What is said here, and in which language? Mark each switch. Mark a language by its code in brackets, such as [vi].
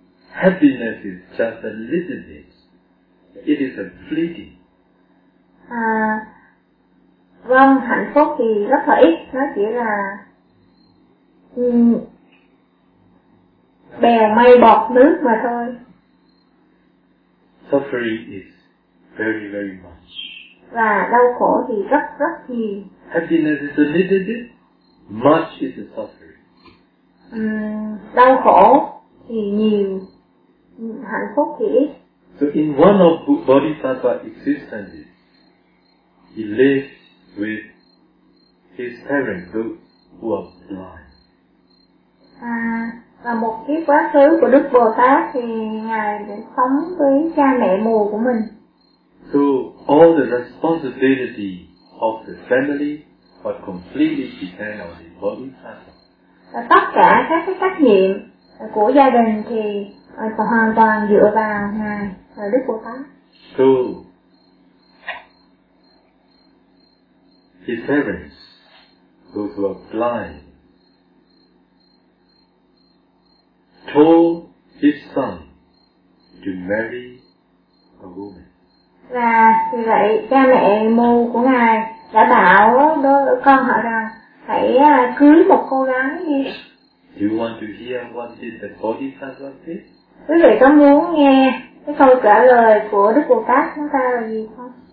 [en] Happiness is just a little bit. It is a fleeting. [vi] Vâng, hạnh phúc thì rất là ít. Nó chỉ là bèo mây bọt nước mà thôi. [en] Suffering is very, very much. [vi] Và đau khổ thì rất rất nhiều. [en] Happiness is a little bit. Much is a suffering. [vi] Đau khổ thì nhiều. Hạnh phúc thì ít. [en] So in one of Bodhisattva existences, he lived with his parents, those who are blind. [vi] Và một cái quá khứ của Đức Bồ Tát thì ngài đã sống với cha mẹ mù của mình. [en] So all the responsibility of the family was completely depend on the Bodhisattva. [vi] Và tất cả các cái trách nhiệm của gia đình thì hoàn toàn dựa vào ngài và Đức Bồ Tát. [en] So his parents, those who are blind, told his son to marry a woman. [vi] Và vì vậy cha mẹ mù của ngài đã bảo đứa con họ rằng hãy cưới một cô gái đi. [en] Do you want to hear what did the Bodhisattva say? [vi] Quý vị có muốn nghe cái câu trả lời của Đức Bồ Tát chúng ta là gì không?